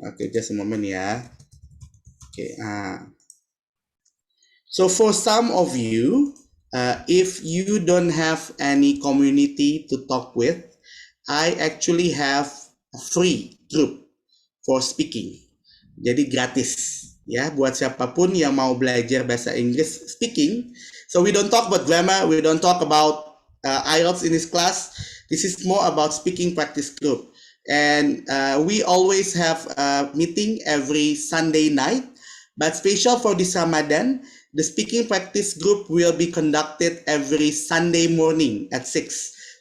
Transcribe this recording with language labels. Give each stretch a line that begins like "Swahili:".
English: Okay, just a moment, yeah. Okay. So for some of you, if you don't have any community to talk with, I actually have a free group for speaking.
Indonesian: Jadi gratis ya buat siapapun yang mau belajar bahasa Inggris speaking.
English: So we don't talk about grammar, we don't talk about Ielts in this class. This is more about speaking practice group. And we always have a meeting every Sunday night. But special for this Ramadan, the speaking practice group will be conducted every Sunday morning at 6.